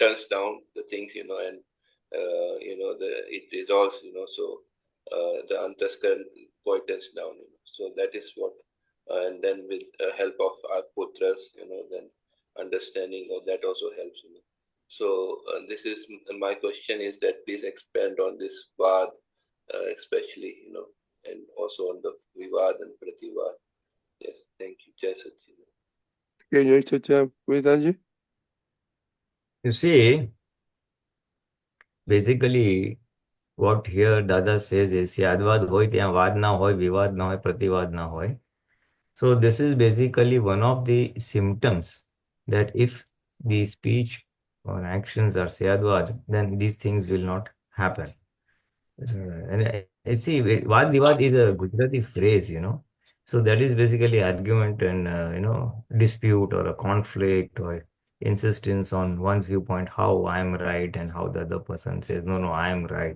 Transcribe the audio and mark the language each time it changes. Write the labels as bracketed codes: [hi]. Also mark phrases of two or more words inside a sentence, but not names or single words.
[en] turns down the things, and it resolves, so the antaskaran quite turns down, so that is what, and then with help of our putras, then understanding of that also helps, So this is my question, is that please expand on this Vad, especially, and also on the Vivad and Prativad. Yes, thank you. Jai Satchidanand. Okay, Jai Satchidanand. Pulinanandji? You see, basically, what here Dada says is [gu] સ્યાદ્વાદ હોય ત્યાં વાદ ન હોય, વિવાદ ન હોય, પ્રતિવાદ ન હોય. [en] So this is basically one of the symptoms that if the speech or actions are Syadwad, then these things will not happen. And see, [gu] વાદ વિવાદ [en] is a Gujarati phrase, So that is basically argument and, dispute or a conflict or insistence on one's viewpoint, how I am right and how the other person says, no, I am right.